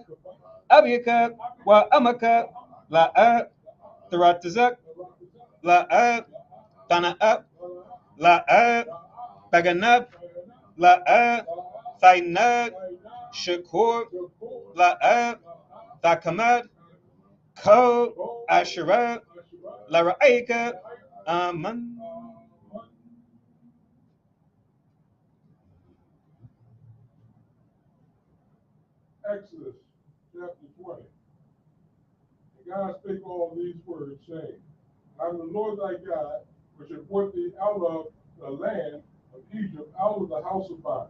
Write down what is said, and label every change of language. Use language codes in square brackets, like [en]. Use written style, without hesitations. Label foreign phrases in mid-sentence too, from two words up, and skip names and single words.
[en] Abiyaka, Wa Amaka, La'ab, Taratazak, La'ab, Tana'ab, La'ab, Baganab, La'ab, Thainab, Shakur, La'ab, Thakamad, Ko, Asherah, Lara'ika, Amen. Exodus chapter 20. And God spake all these words, saying, I am the Lord thy God, which have brought thee out of the land of Egypt, out of the house of bondage.